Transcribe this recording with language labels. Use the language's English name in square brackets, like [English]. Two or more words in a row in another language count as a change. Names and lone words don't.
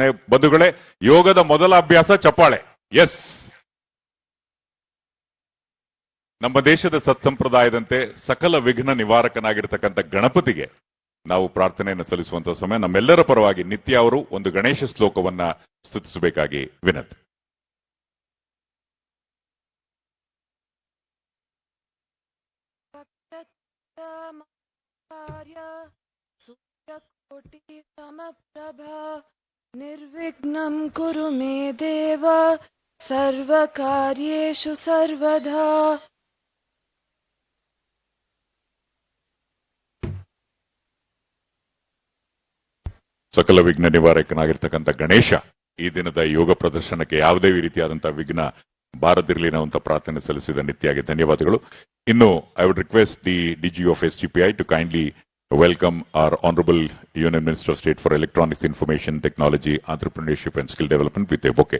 [Kannada] ಬಂಧುಗಳೇ, ಯೋಗದ ಮೊದಲ ಅಭ್ಯಾಸ ಚಪ್ಪಾಳೆ. ಎಸ್, ನಮ್ಮ ದೇಶದ ಸತ್ಸಂಪ್ರದಾಯದಂತೆ ಸಕಲ ವಿಘ್ನ ನಿವಾರಕನಾಗಿರ್ತಕ್ಕಂಥ ಗಣಪತಿಗೆ ನಾವು ಪ್ರಾರ್ಥನೆಯನ್ನು ಸಲ್ಲಿಸುವಂತಹ ಸಮಯ. ನಮ್ಮೆಲ್ಲರ ಪರವಾಗಿ ನಿತ್ಯ ಅವರು ಒಂದು ಗಣೇಶ ಶ್ಲೋಕವನ್ನ ಸ್ತುತಿಸಬೇಕಾಗಿ ವಿನಂತಿ. [Sanskrit] ನಿರ್ವಿಘ್ನಂ ಕುರು ಮೇ ದೇವ ಸರ್ವಕಾರ್ಯೇಷು ಸರ್ವದಾ. [Kannada] ಸಕಲ ವಿಘ್ನ ನಿವಾರಕನಾಗಿರ್ತಕ್ಕಂಥ ಗಣೇಶ ಈ ದಿನದ ಯೋಗ ಪ್ರದರ್ಶನಕ್ಕೆ ಯಾವುದೇ ರೀತಿಯಾದಂತಹ ವಿಘ್ನ ಬಾರದಿರಲಿ ಅನ್ನುವಂಥ ಪ್ರಾರ್ಥನೆ ಸಲ್ಲಿಸಿದ ನಿತ್ಯಾಗಿ ಧನ್ಯವಾದಗಳು. [English] ಇನ್ನು I would request the DG of SGPI to kindly welcome our Honorable Union Minister of State for Electronics, Information Technology, Entrepreneurship and Skill Development with a bouquet.